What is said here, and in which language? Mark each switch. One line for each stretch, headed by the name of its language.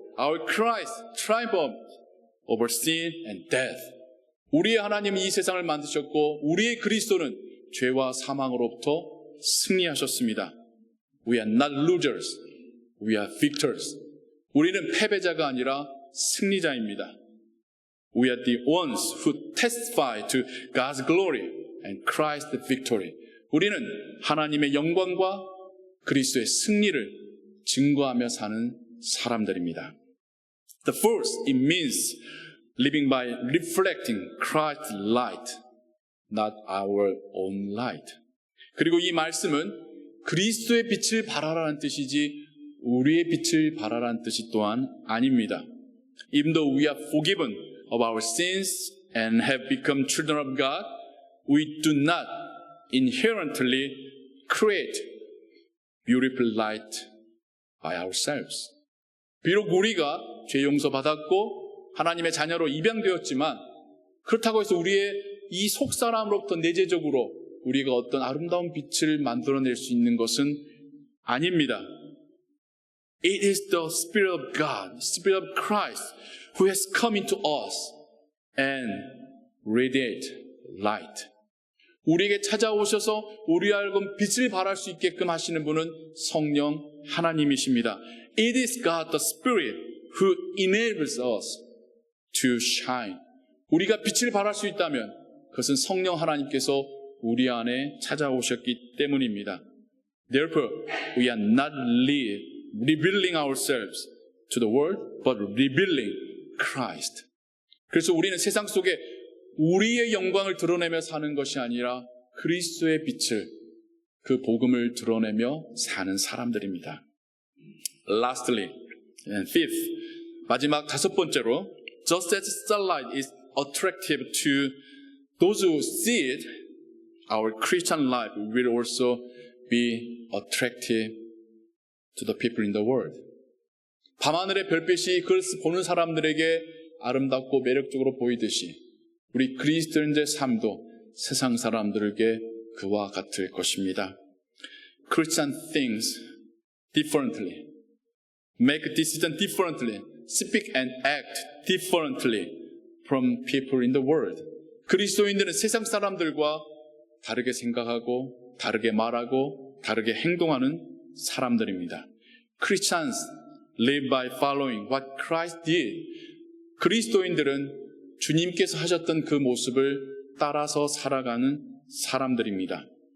English: Our Christ triumphed over sin and death.
Korean: 우리의 하나님은 이 세상을 만드셨고 우리의 그리스도는 죄와 사망으로부터 승리하셨습니다.
English: We are not losers. We are victors.
Korean: 우리는 패배자가 아니라 승리자입니다.
English: We are the ones who testify to God's glory and Christ's victory.
Korean: 우리는 하나님의 영광과 그리스도의 승리를 증거하며 사는 사람들입니다.
English: The first, it means living by reflecting Christ's light, not our own light.
Korean: 그리고 이 말씀은 그리스도의 빛을 발하라는 뜻이지 우리의 빛을 발하라는 뜻이 또한 아닙니다.
English: Even though we are forgiven of our sins and have become children of God, we do not inherently create beautiful light by ourselves.
Korean: 비록 우리가 죄 용서 받았고 하나님의 자녀로 입양되었지만 그렇다고 해서 우리의 이 속사람으로부터 내재적으로 우리가 어떤 아름다운 빛을 만들어낼 수 있는 것은 아닙니다.
English: It is the Spirit of God, Spirit of Christ, who has come into us and radiate light.
Korean: 우리에게 찾아오셔서 우리 알고 빛을 발할 수 있게끔 하시는 분은 성령 하나님이십니다.
English: It is God the Spirit who enables us to shine.
Korean: 우리가 빛을 발할 수 있다면 그것은 성령 하나님께서 우리 안에 찾아오셨기 때문입니다.
English: Therefore, we are not revealing ourselves to the world, but revealing Christ.
Korean: 그래서 우리는 세상 속에 우리의 영광을 드러내며 사는 것이 아니라 그리스도의 빛을, 그 복음을 드러내며 사는 사람들입니다.
English: Lastly, and fifth,
Korean: 마지막 다섯 번째로,
English: just as sunlight is attractive to those who see it, our Christian life will also be attractive to the people in the world.
Korean: 밤하늘의 별빛이 그걸 보는 사람들에게 아름답고 매력적으로 보이듯이 우리 그리스도인의 삶도 세상 사람들에게 그와 같을 것입니다.
English: Christian things differently, make decision differently, speak and act differently from people in the world.
Korean: 그리스도인들은 세상 사람들과 다르게 생각하고 다르게 말하고 다르게 행동하는 사람들입니다.
English: Christians live by following what Christ did.
Korean: 그리스도인들은 주님께서 하셨던 그 모습을 따라서 살아가는 사람들입니다.